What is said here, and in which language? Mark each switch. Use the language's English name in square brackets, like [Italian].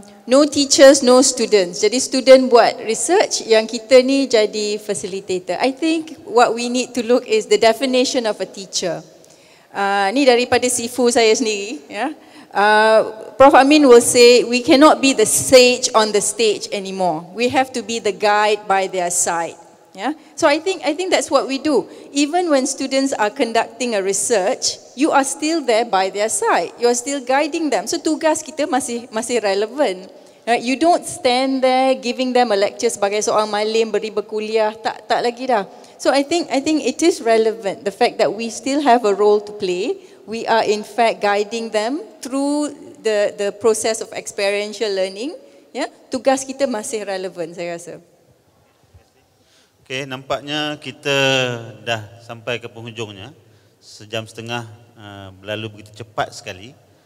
[English] No teachers, no students. [Malay] Jadi student buat research, yang kita ni jadi facilitator. [English] I think what we need to look is the definition of a teacher. [Malay] Ni daripada sifu saya sendiri. Ya. [English] Prof Amin will say, we cannot be the sage on the stage anymore. We have to be the guide by their side. Yeah? So I think that's what we do. Even when students are conducting a research, you are still there by their side. You are still guiding them. So [Malay] tugas kita masih [English] relevant. Right? You don't stand there giving them a lecture [Malay] sebagai seorang malim beri berkuliah, tak lagi dah. [English] So I think it is relevant, the fact that we still have a role to play. We are in fact guiding them through the process of experiential learning. [Malay] Yeah? Tugas kita masih relevant, saya rasa. Okay, nampaknya kita dah sampai ke penghujungnya. Sejam setengah berlalu begitu cepat sekali.